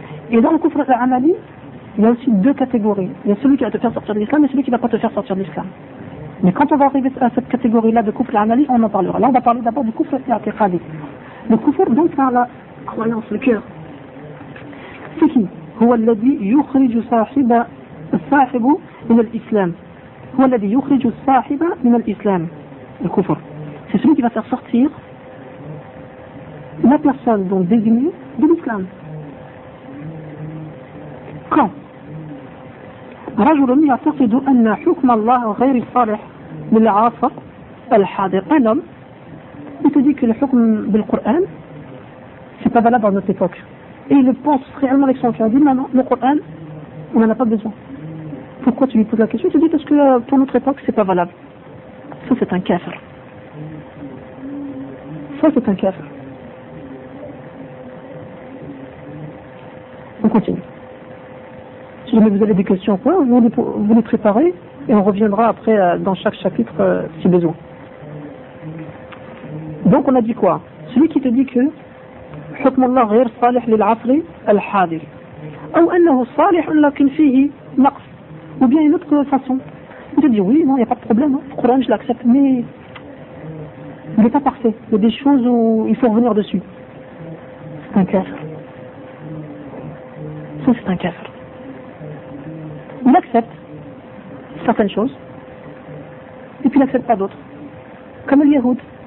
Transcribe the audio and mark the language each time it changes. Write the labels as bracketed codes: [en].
[fr] Et dans le kufr al-amali, il y a aussi deux catégories. Il y a celui qui va te faire sortir de l'islam et celui qui ne va pas te faire sortir de l'islam. Mais quand on va arriver à cette catégorie-là de kufr al-amali, on en parlera. Là, on va parler d'abord du kufr al-i'tiqadi. Le kufr, donc, par la croyance, le cœur. C'est qui ? [ar] Huwa alladhi yukhriju sahiba الصاحب من الإسلام هو الذي يخرج الصاحب من الإسلام الكفر. [fr] C'est celui qui va faire sortir la personne donc désignée de l'islam. [ar] Quand رجل يعتقد أن حكم الله غير صالح للعاصر الحاضر. [fr] Un homme, il te dit que le حكم بالقرآن c'est pas valable dans notre époque. Et il pense réellement avec son cœur, il dit non, le Coran on n'en a pas besoin. Pourquoi tu lui poses la question? Tu dis parce que pour notre époque, c'est pas valable. Ça, c'est un kafir. On continue. Si jamais vous avez des questions, quoi, vous les préparez et on reviendra après dans chaque chapitre si besoin. Donc, on a dit quoi? Celui qui te dit que [ar] حكم الله غير صالح للعصر الحاضر أو أنه صالح لكن فيه نقص. [fr] Ou bien une autre façon. Il te dit oui, non, il n'y a pas de problème, hein. Le problème, je l'accepte, mais il n'est pas parfait. Il y a des choses où il faut revenir dessus. C'est un kafir. Ça, c'est un kafir. Il accepte certaines choses, et puis il n'accepte pas d'autres. Comme le Yahoud.